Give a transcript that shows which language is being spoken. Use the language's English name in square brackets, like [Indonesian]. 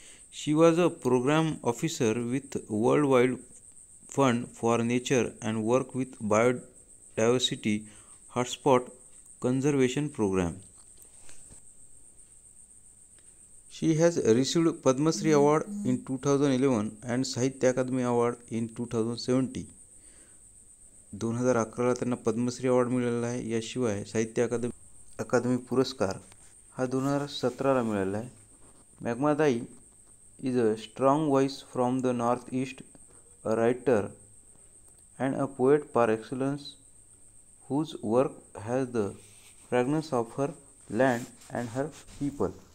[English] She was a program officer with Worldwide Fund for Nature and worked with Biodiversity Hotspot Conservation Program. She has received Padma Shri Award in 2011 and Sahitya Akademi Award in 2017. [Marathi] 2011ला त्यांना Padmashri award मिळालेला आहे. याशिवाय साहित्य अकादमी पुरस्कार हा 2017ला मिळालेला आहे. [English] Mamang Dai is a strong voice from the northeast, a writer and a poet par excellence whose work has the fragrance of her land and her people.